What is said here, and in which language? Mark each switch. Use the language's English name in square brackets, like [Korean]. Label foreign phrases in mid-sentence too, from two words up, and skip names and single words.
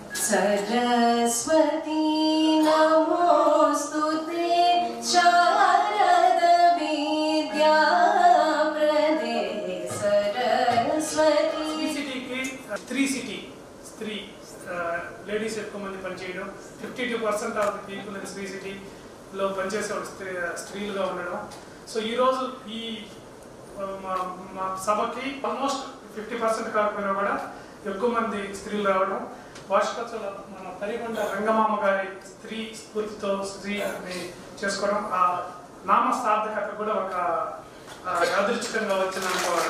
[Sanskrit] सरस्वती नमोस्तुते शारद विद्या प्रदे सरस्वती [Telugu] स्त्री सिटी स्त्री లేడీస్ ఎక్కువ మంది పనిచేయడం 52% [English] of the people in [Telugu] స్త్రీ సిటీలో పనిచేసే స్త్రీలుగా ఉండడం. సో ఈరోజు ఈ మా సభకి ఆల్మోస్ట్ 50% కాకపోయినా కూడా ఎక్కువ మంది స్త్రీలు రావడం, వార్షికోత్సవం మన తరిగొండ రంగమామ గారి స్త్రీ స్ఫూర్తితో స్త్రీని చేసుకోవడం, ఆ నామసార్థకత కూడా ఒక యాదృచ్ఛికంగా వచ్చిన అనుకోవాలి.